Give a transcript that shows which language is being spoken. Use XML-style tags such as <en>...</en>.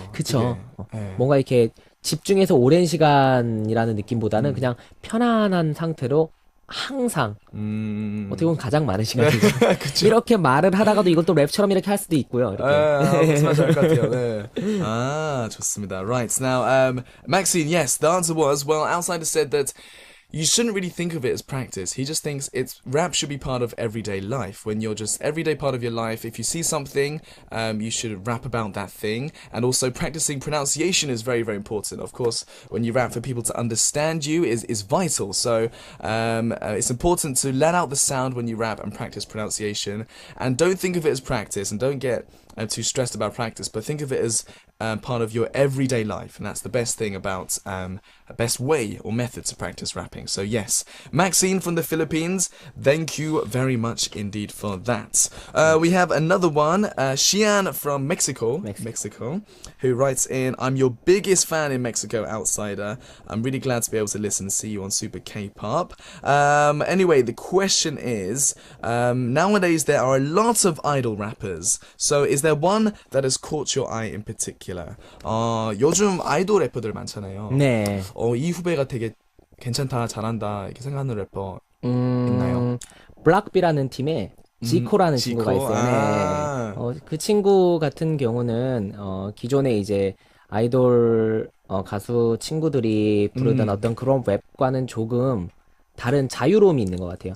<ko>그쵸. 네. 뭔가 이렇게 집중해서 오랜 시간이라는 느낌보다는 그냥 편안한 상태로 항상 어떻게 보면 가장 많은 시간이죠. 이렇게 말을 하다가도 이걸 또 랩처럼 이렇게 할 수도 있고요. 이렇게. 무슨 말인지 알 것 같아요. 네. 아, 좋습니다. Right.</ko> <en>Now, Maxine, yes, the answer was, well, Outsider said that you shouldn't really think of it as practice. He just thinks rap should be part of everyday life. When you're just everyday part of your life, if you see something, you should rap about that thing. And also practicing pronunciation is very, very important. Of course, when you rap for people to understand you is vital. So it's important to let out the sound when you rap and practice pronunciation. And don't think of it as practice and don't get too stressed about practice, but think of it as part of your everyday life, and that's the best thing about a best way or method to practice rapping. So yes, Maxine from the Philippines, thank you very much indeed for that. We have another one, Xian from Mexico, who writes in, I'm your biggest fan in Mexico, outsider. I'm really glad to be able to listen and see you on Super K-pop. Anyway, the question is, nowadays there are a lot of idol rappers. So is there one that has caught your eye in particular?</en> <ko>요즘 아이돌 래퍼들 많잖아요. 네. 이 후배가 되게 괜찮다, 잘한다 이렇게 생각하는 래퍼 있나요? 블락비라는 팀에 지코라는 지코? 친구가 있어요. 네. 그 친구 같은 경우는 기존에 이제 아이돌 가수 친구들이 부르던 어떤 그런 랩과는 조금 다른 자유로움이 있는 것 같아요.</ko>